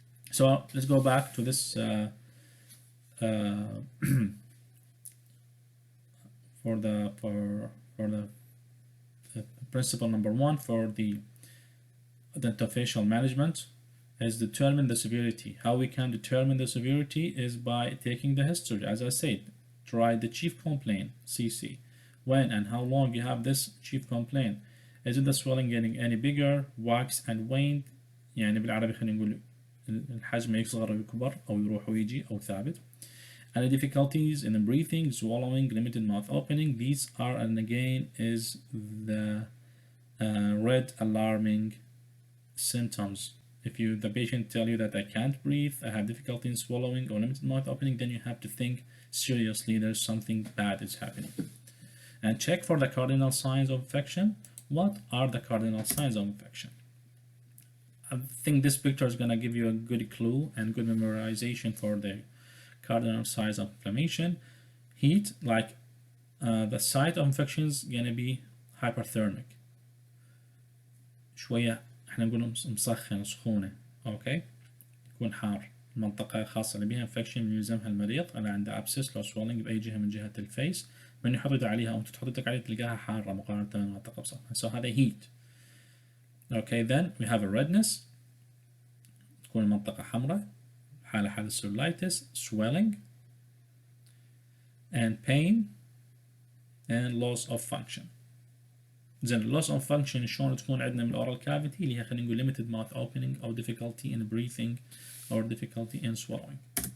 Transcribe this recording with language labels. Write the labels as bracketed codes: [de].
[en] So let's go back to this for the principle number 1 for the dentofacial management is determine the severity. How we can determine the severity is by taking the history. As I said, try the chief complaint, CC. When and how long you have this chief complaint. Is it the swelling getting any bigger, wax and waned؟ [ar] يعني بالعربي خلينا نقول الحجم يصغر ويكبر أو يروح ويجي أو ثابت. [en] Any difficulties in the breathing, swallowing, limited mouth opening. These are, and again, is the red alarming symptoms. If the patient tell you that I can't breathe, I have difficulty in swallowing or limited mouth opening, then you have to think seriously there's something bad is happening. And check for the cardinal signs of infection. What are the cardinal signs of infection? I think this picture is going to give you a good clue and good memorization for the cardinal signs of inflammation. Heat, like the site of infection is going to be hyperthermic. [ar] شوية احنا نقول مسخن سخونة، اوكي، يكون حار. المنطقة الخاصة اللي بيها infection يلزمها المريض اللي عنده abscess لو swelling بأي جهة من جهة الفيس، من يحط عليها أو أنت تحط يدك عليها تلقاها حارة مقارنة بالمنطقة بسطحها. [en] So [ar] هذا [en] heat. Okay, then we have a redness، [ar] تكون المنطقة حمراء، حالة [en] cellulitis, swelling, and pain, and loss of function. [ar] زين loss of function شلون تكون عندنا من الأورال كافيتي اللي هي خلينا نقول [en] limited mouth opening [ar] أو [en] difficulty in breathing or difficulty in swallowing.